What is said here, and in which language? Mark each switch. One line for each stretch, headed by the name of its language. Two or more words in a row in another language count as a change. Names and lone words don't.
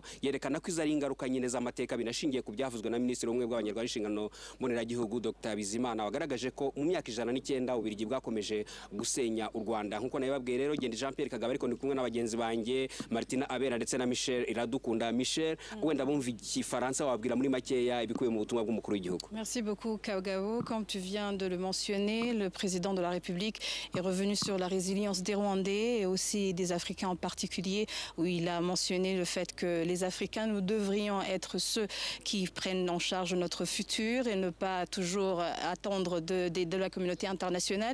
Kinyarwanda: Yerekana ko izari ingaruka nyine z'amateka binashingiye ku byavuzwe na Minisitiri w'Ubumwe bw'Abanyarwanda n'Inshingano Mboneragihugu Dr. Bizimana, wagaragaje ko mu myaka 109 Ububiligi bwakomeje gusenya u Rwanda. Nkuko nabibabwiye rero Genda Jean Pierre Kagame ariko ndi kumwe n'abagenzi banjye Martina Abera ndetse na Michel Iradukunda. Michel, wenda bumva igifaransa wabwira muri makeya ibikuye mu butumwa bw'umukuru w'igihugu.
French: Merci beaucoup Kagabo. Comme tu viens de le mentionner, le président de la République est revenu sur la résilience des Rwandais et aussi des Africains en particulier, où il a mentionné le fait que les Africains, nous devrions être ceux qui prennent en charge notre futur et ne pas toujours attendre de la communauté internationale.